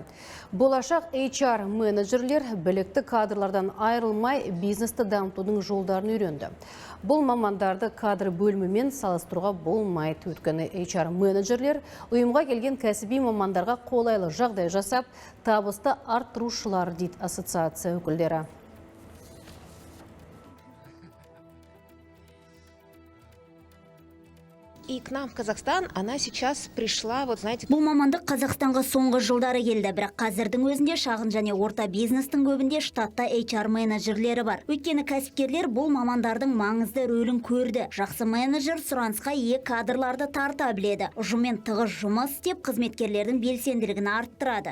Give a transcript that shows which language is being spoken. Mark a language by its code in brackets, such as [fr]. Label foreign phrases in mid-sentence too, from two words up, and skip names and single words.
[kk] Болашақ HR менеджерлер білікті кадрлардан айырылмай бизнесті дамытудың жолдарын үйренді. Бұл мамандарды кадр бөлімімен салыстыруға болмайды. Өйткені HR менеджерлер ұйымға келген кәсіби мамандарға қолайлы жағдай жасап, табысты арттырушылар дейді ассоциация өкілдері. [ru] И к нам в Казахстан она сейчас пришла, вот знаете. [kk] Бұл мамандық Қазақстанға соңғы жылдары келді, бірақ қазірдің өзінде шағын және орта бизнестің көбінде штатта HR менеджерлері бар. Өйткені кәсіпкерлер бұл мамандардың маңызды рөлін көрді. Жақсы менеджер сұранысқа ие кадрларды тарта біледі. Ұжыммен тығыз жұмыс істеп, қызметкерлердің белсенділігін арттырады.